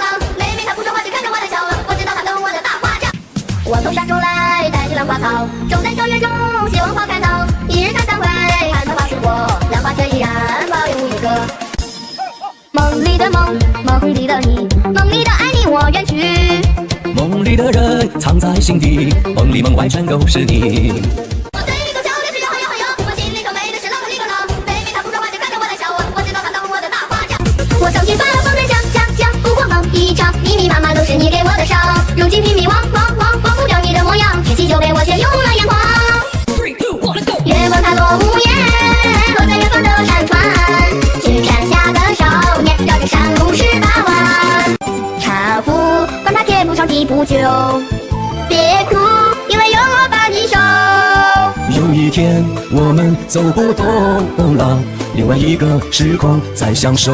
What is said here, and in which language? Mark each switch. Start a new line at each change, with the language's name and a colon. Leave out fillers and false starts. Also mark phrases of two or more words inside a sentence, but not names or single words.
Chinese: 妹妹她不說話就看着我來笑，我知道她懂我的大花轎。我從山中來，帶着蘭花草，種在校園中，希望花開到。一日看三回，看桃花樹果，蘭花卻依然保有一個。夢裡的夢，夢裡的你，夢裡的愛你我遠去。夢裡的人藏在心底，夢裡夢外全都是你。我嘴裡頭笑的是好呀好呀，我心裡頭美的是啷個哩個啷。妹妹她不說話就看着我來笑，我知道她懂我的大花轎。我曾經發瘋的想，不過夢一場，密密麻麻都是你給我的傷。如今迷迷惘忘不掉你的模樣，舉起酒杯我卻用了眼眶。
English: 3、2、1 let's go。
Chinese: 月光它落午夜，落在遠方的山川，去山下的少年，繞着山路18彎。茶壺管它鐵不長地不久，別哭，因為有我把你守。有一天我們走不動了，另外一個時空再相守。